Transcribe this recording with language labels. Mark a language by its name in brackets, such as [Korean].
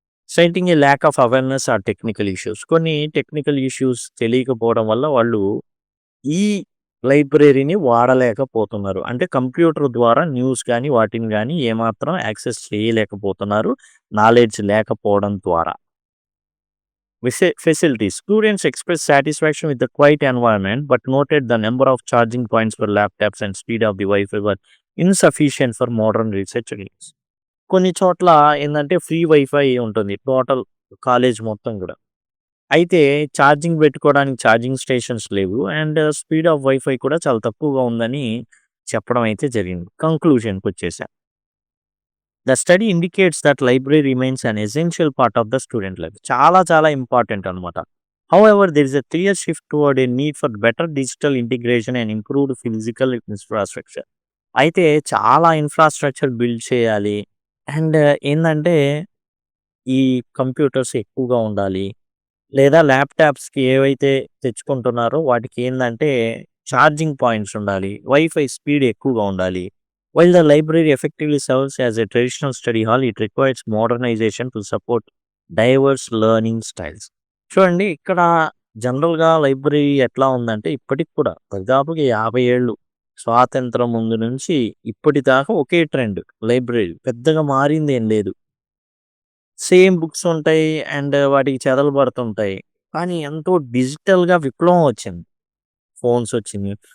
[English] citing a lack of awareness or technical issues, [Telugu] కొన్ని technical issues తెలియకపోవడం వల్ల వాళ్ళు ఈ లైబ్రరీని వాడలేకపోతున్నారు. అంటే కంప్యూటర్ ద్వారా న్యూస్ గాని, వాటిని గాని ఏమాత్రం యాక్సెస్ చేయలేకపోతున్నారు. నాలెడ్జ్ లేకపోవడం ద్వారా. Facilities. [English] Students express satisfaction with the quiet environment, but noted the number of charging points for laptops and speed of the Wi-Fi were insufficient for modern research needs. [Telugu] కొన్ని చోట్ల ఏందంటే ఫ్రీ వైఫై ఉంటుంది. Total college మొత్తం గూడా. అయితే charging పెట్టుకోవడానికి charging stations లేవు. And speed of wifi కూడా చాలా తక్కువగా ఉందని చెప్పడం అయితే జరిగింది. కంక్లూజన్‌కొచ్చేసా. [English] The study indicates that library remains an essential part of the student life. [Telugu] చాలా చాలా ఇంపార్టెంట్ అనమాట. [English] However, there is a clear shift toward a need for better digital integration and improved physical infrastructure. [Telugu] అయితే చాలా infrastructure build చేయాలి. And ఏందంటే ఈ computers ఎక్కువగా ఉండాలి. లేదా ల్యాప్‌టాప్స్‌కి ఏవైతే తెచ్చుకుంటున్నారో వాటికి ఏందంటే ఛార్జింగ్ పాయింట్స్ ఉండాలి. వైఫై స్పీడ్ ఎక్కువగా ఉండాలి. [English] While the library effectively serves as a traditional study hall, it requires modernization to support diverse learning styles. [Telugu] చూడండి ఇక్కడ జనరల్‌గా లైబ్రరీ ఎట్లా ఉందంటే ఇప్పటికి కూడా దాదాపుగా 50 ఏళ్ళు స్వాతంత్రం ముందు నుంచి ఇప్పటిదాకా ఒకే ట్రెండ్ లైబ్రరీ. పెద్దగా మారిందేం లేదు. సేమ్ బుక్స్ ఉంటాయి. అండ్ వాటికి చెదలు పడుతుంటాయి. కానీ ఎంతో డిజిటల్‌గా విప్లవం వచ్చింది. ఫోన్స్ వచ్చినియి.